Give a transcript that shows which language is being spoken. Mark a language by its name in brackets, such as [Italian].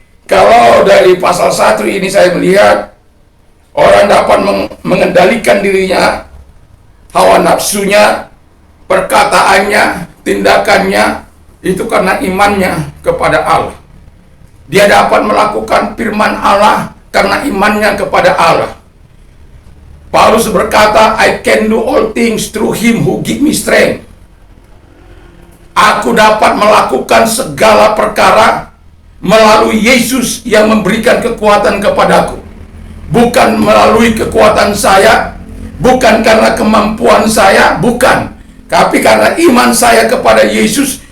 [Indonesian] Kalau dari pasal 1 ini saya melihat orang dapat mengendalikan dirinya, hawa nafsunya, perkataannya, tindakannya, itu karena imannya kepada Allah. Dia dapat melakukan firman Allah karena imannya kepada Allah. Paulus berkata, [English] I can do all things through him who give me strength. [Indonesian] Aku dapat melakukan segala perkara melalui Yesus yang memberikan kekuatan kepadaku. Bukan melalui kekuatan saya, bukan karena kemampuan saya, bukan. Tapi karena iman saya kepada Yesus